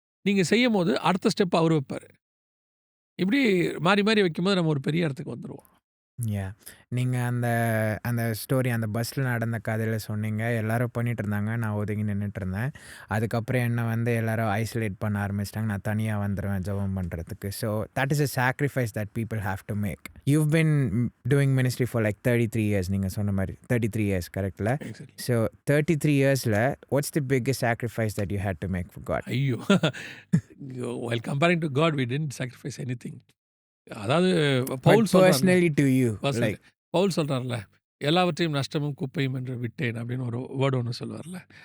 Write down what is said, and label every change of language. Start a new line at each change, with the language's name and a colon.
Tamil: நீங்க செய்யும்போது அடுத்த ஸ்டெப் அவரு வைப்பாரு. இப்படி மாறி மாறி வைக்கும்போது நம்ம ஒரு பெரிய இடத்துக்கு வந்துருவோம். யாஹ்! நீங்க அந்த அந்த ஸ்டோரி அந்த பஸ்ல நடந்த கதையில சொன்னீங்க. எல்லாரும் பண்ணிட்டுருந்தாங்க. நான் ஒதுங்கி நின்னுட்டுருந்தேன். அதுக்கப்புறம் என்ன வந்து எல்லாரும் ஐசோலேட் பண்ண ஆரம்பிச்சுட்டாங்க. நான் தனியா வந்துருவேன் ஜெபம் பண்றதுக்கு.
English: So that is a sacrifice that people have to make. You've been doing ministry for like 33 years
Tamil: நீங்க சொன்ன மாரி. 33 இயர்ஸ் கரெக்ட்ல?
English: Exactly. So 33 இயர்ஸ்ல what's the biggest sacrifice that you had to make for God? ஐயோ! While comparing to God we didn't sacrifice anything.
Tamil: அதாவது
English: but
Tamil: Pavul சொல்றார்ல.
English: personally to you personally like
Tamil: Pavul சொல்றார்ல, எல்லாவற்றையும் நஷ்டமும் குப்பையும் என்று விட்டேன் அப்படின்னு ஒரு வேர்ட் ஒண்ணு சொல்லுவார்ல.